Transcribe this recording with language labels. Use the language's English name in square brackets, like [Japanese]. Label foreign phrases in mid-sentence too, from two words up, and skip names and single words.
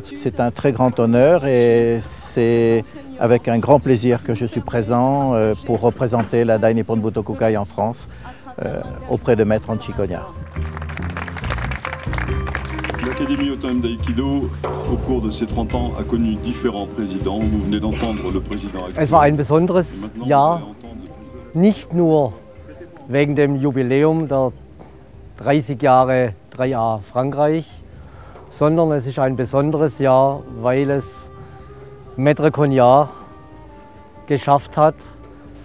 [French] C'est un très grand honneur et c'est avec un grand plaisir que je suis présent pour représenter la Dai Nippon Butokukai en France auprès de Maître Anchi Cognard. L'Académie autonome d'Aikido, au cours de ces 30 ans, a connu différents présidents. Vous venez d'entendre le président actuel. [German] Es war ein besonderes Jahr, nicht nur wegen dem Jubiläum der 30 Jahre 3A Frankreich, sondern es ist ein besonderes Jahr, weil es Maître Cognard geschafft hat,